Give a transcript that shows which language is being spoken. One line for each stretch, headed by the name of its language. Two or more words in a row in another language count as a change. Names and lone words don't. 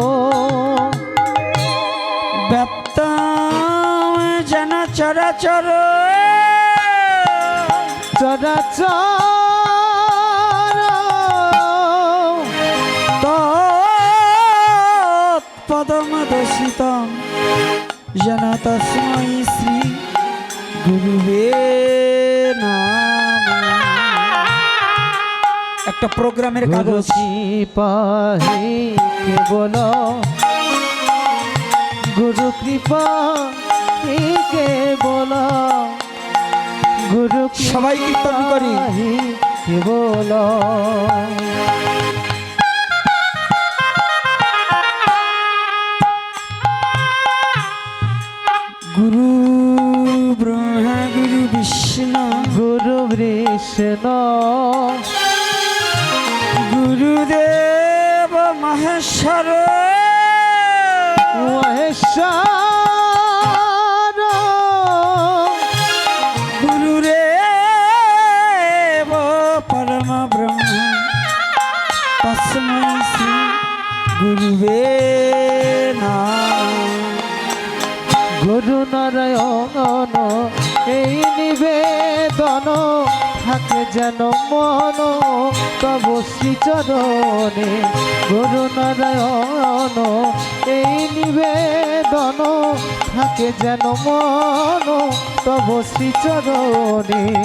Sanskrit: व्याप्तं जन चराचर पदमदर्शितं येन तस्मै श्री गुरुवे नमः।
Bangla: একটা প্রোগ্রামের কাগজ পাহি কেবল গুরু কৃপা কেবল গুরু সবাই কীর্তন করি কেবল
Sanskrit: गुरु ब्रह्मा गुरु विष्णु गुरुदेव महेश्वर गुरुदेव परम ब्रह्म तस्मै श्री गुरुवे नमः।
Bangla: গুরু নারায়ণ এই নিবেদন থাকে যেন মন তব শ্রীচরণে। গুরু নারায়ণ এই নিবেদন থাকে যেন মন তব শ্রীচরণে।